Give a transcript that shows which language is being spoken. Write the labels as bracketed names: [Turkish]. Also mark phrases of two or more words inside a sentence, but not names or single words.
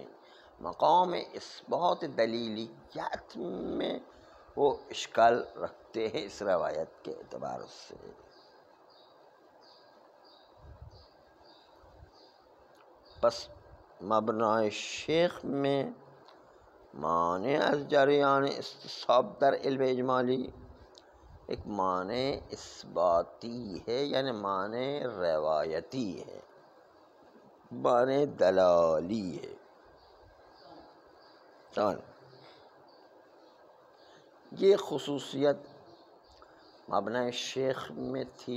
[Urdu] مقام اثبات دلیلیات میں وہ اشکال رکھتے ہیں اس روایت کے اعتبار سے۔ پس مبنی شیخ میں معنی [Persian] از جریان استصحاب در علم اجمالی [Urdu] ایک معنی اثباتی ہے، یعنی معنی روایتی ہے، معنی دلالی ہے۔ یہ خصوصیت مبنی شیخ میں تھی۔